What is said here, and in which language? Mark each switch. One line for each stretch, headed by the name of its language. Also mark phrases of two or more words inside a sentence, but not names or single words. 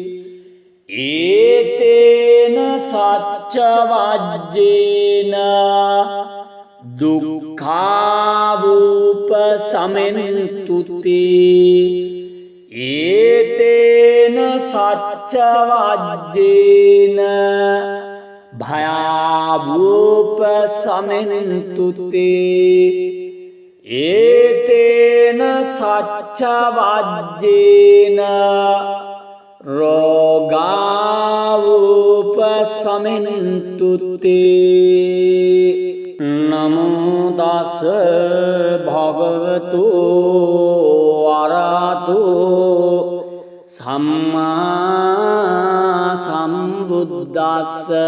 Pali: ඒතේන සච්ච වජ්ජේන දුක්ඛාවූප සමෙන්තු තේ ඒතේන සච්ච වජ්ජේන භයාවූප සමෙන්තු තේ ඒතේන සච්ච වජ්ජේන රෝගාවූප සමෙන්තු තේ නමෝ තස් භගවතු අරහතෝ සම්මා සම්බුද්දස්ස